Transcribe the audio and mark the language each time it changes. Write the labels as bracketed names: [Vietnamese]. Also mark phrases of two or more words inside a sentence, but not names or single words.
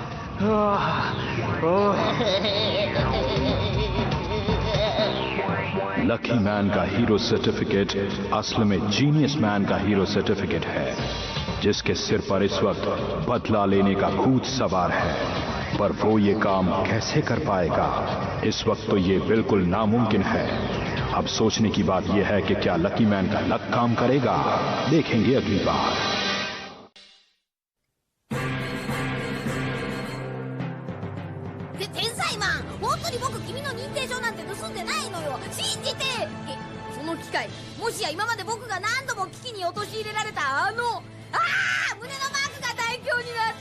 [Hindi] लकी मैन का [English] hero certificate [Hindi] असल में जीनियस मैन का [English] hero certificate [Hindi] है, जिसके सिर पर इस वक्त बदला लेने का भूत सवार है। पर वो ये काम कैसे कर पाएगा, इस वक्त तो ये बिल्कुल नामुमकिन है। अब सोचने की बात यह है कि क्या लकी मैन का लक काम करेगा, देखेंगे अगली बार। [Japanese] もしや今まで僕が何度も危機に陥れられた胸のマークが大凶になった。